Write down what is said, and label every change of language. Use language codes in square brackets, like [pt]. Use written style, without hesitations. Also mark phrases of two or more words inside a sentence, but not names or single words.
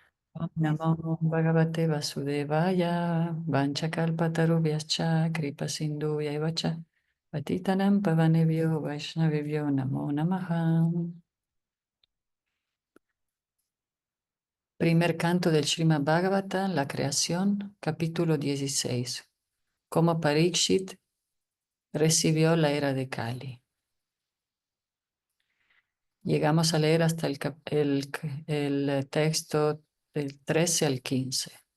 [sa] ॐ नमो भगवते वासुदेवाय वाञ्छाकल्पतरुभ्यश्च कृपासिन्धुभ्य च पतितानां पावनेभ्यो वैष्णवेभ्यो नमो नमः. [es] Primer canto del Srimad Bhagavata, la creación, capítulo 16. Cómo Parikshit recibió la era de Kali. Llegamos a leer hasta el texto del 13 al 15.